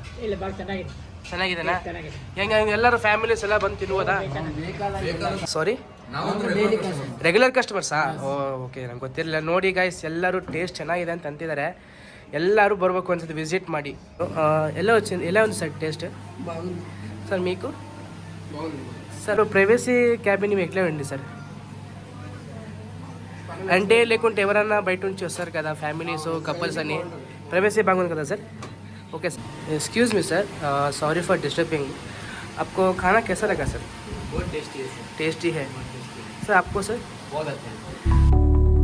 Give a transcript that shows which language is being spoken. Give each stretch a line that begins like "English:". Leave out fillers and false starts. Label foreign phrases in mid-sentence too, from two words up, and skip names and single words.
Kannada: ಚೆನ್ನಾಗಿದೆನಾ? ಹೆಂಗೆ ಎಲ್ಲರೂ ಫ್ಯಾಮಿಲೀಸ್ ಎಲ್ಲ ಬಂದು ತಿನ್ಬೋದಾ? ಸಾರಿ,
English: regular customers?
Kannada: ಓಕೆ, ನಂಗೆ ಗೊತ್ತಿರಲಿಲ್ಲ. ನೋಡಿ ಗಾಯ್ಸ್, ಎಲ್ಲರೂ ಟೇಸ್ಟ್ ಚೆನ್ನಾಗಿದೆ ಅಂತ ಅಂತಿದ್ದಾರೆ. ಎಲ್ಲರೂ ಬರಬೇಕು ಅನ್ಸುತ್ತೆ, ವಿಸಿಟ್ ಮಾಡಿ. ಎಲ್ಲ ಒಂದು ಸರ್ ಟೇಸ್ಟ್
Telugu: సార్ మీకు సార్ ప్రైవసీ క్యాబిన్ ఇవి ఎట్లా అండి సార్? అంటే లేకుంటే ఎవరన్నా బయట నుంచి వస్తారు కదా ఫ్యామిలీస్, కపుల్స్ అని, ప్రైవసీ బాగుంది కదా సార్?
English: OK sir, excuse me sir, sorry for disturbing.
Hindi: आपको खाना कैसा लगा सर? बहुत टेस्टी है सर. टेस्टी है सर. आपको सर? बहुत अच्छा है.